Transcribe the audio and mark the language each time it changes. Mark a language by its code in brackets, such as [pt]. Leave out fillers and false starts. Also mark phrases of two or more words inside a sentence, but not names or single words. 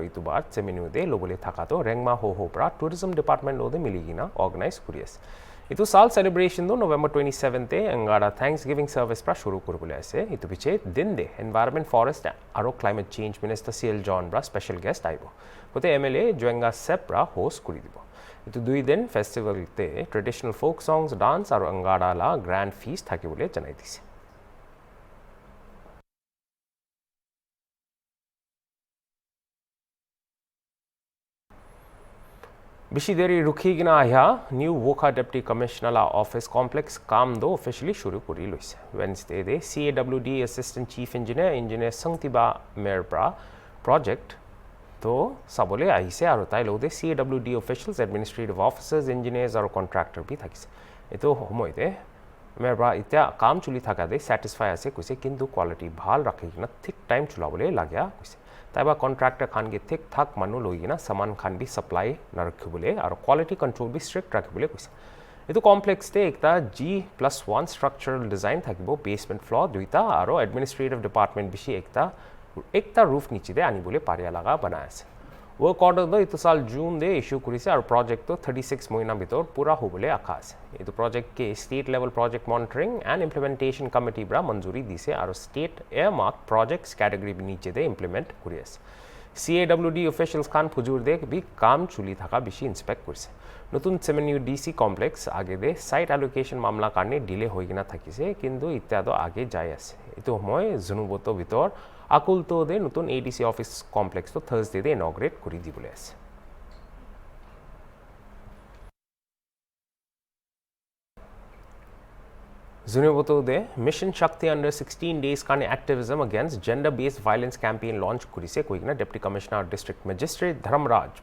[nag] इतु बार सेमेन्यू दे लोबले थाका तो रेंगमा हो प्रा [en] tourism department [nag] लोदे मिलीगिना ऑर्गेनाइज करियस इतु साल सेलिब्रेशन दो नवेम्बर 27 ते एंगाडा [en] thanks giving service [nag] प्रा शुरू करबले आसे इतु पिछे दिन दे [en] environment forest [nag] और [en] climate change minister [nag] सीएल जॉन ब्रा [en] special guest [nag] आइबो होते एमएलए जोंगा सेप प्रा होस्ट करि दिबो इतु दुई दिन फेस्टिवल ते [en] traditional folk songs dance [nag] और एंगाडा ला [en] grand feast [nag] थाके बोले जनाई दिसे बिशी देरी रुखीगिना आया न्यू वोखा [en] deputy commissioner office complex [nag] काम दो ऑफिशियली शुरू करी लैसे वेडनेसडे दे CAWD [en] assistant chief engineer [nag] संगतिबा मेरप्रा प्रोजेक्ट तो सबले आइसे और ताई लोदे CAWD [en] officials administrative officers engineers [nag] और कॉन्ट्रैक्टर भी थाकिसे एतो हमयते मेरप्रा इत्या काम चुली थाका दे सैटिस्फाई आसे कुसे किंतु क्वालिटी भाल रखिगिना थिक टाइम चुलाबले लाग्या कुसे ताइबा कॉन्ट्रैक्टर खान के थिक थाक मानु लोगिना सामान खान भी सप्लाई न रखिबले और [en] quality control [nag] भी स्ट्रिक्ट रखिबले कुसे एतो कॉम्प्लेक्स ते एकता G+1 [en] structural design [nag] थाकिबो [en] basement floor [nag] दुइता और [en] administrative department [nag] बिशी एकता रूफ नीचे दे आनी बोले पारिया लगा बनायासे [en] work order [nag] दो इतो साल जून दे इश्यू करिसे और प्रोजेक्ट तो 36 महीना भीतर पूरा होबले आखासे एतो प्रोजेक्ट के [en] state level project monitoring and implementation committee [nag] ब्रा मंजूरी दिसे और [en] state earmark projects category [nag] नीचे दे इम्प्लीमेंट करियस CAWD ऑफिशियल्स खान फुजुर दे भी काम चुली थाका बिशी इंस्पेक्ट करसे नतुन सेमेन्यू [en] DC complex [nag] आगे दे [en] site allocation [nag] मामला कारणे डिले होइगिना थाकिसे किंतु इत्यादो आगे जाय आसे इतो समय जुनुबतो भीतर आकुल तो दे नतुन [en] ADC office complex [nag] तो थर्सडे दे इनॉग्रेट करि दिबले आसे जुनुबतो दे मिशन शक्ति [en] under 16 days [nag] काने [en] activism against gender based violence campaign launch [nag] करिसे कोइना [en] deputy commissioner district magistrate [nag] धर्मराज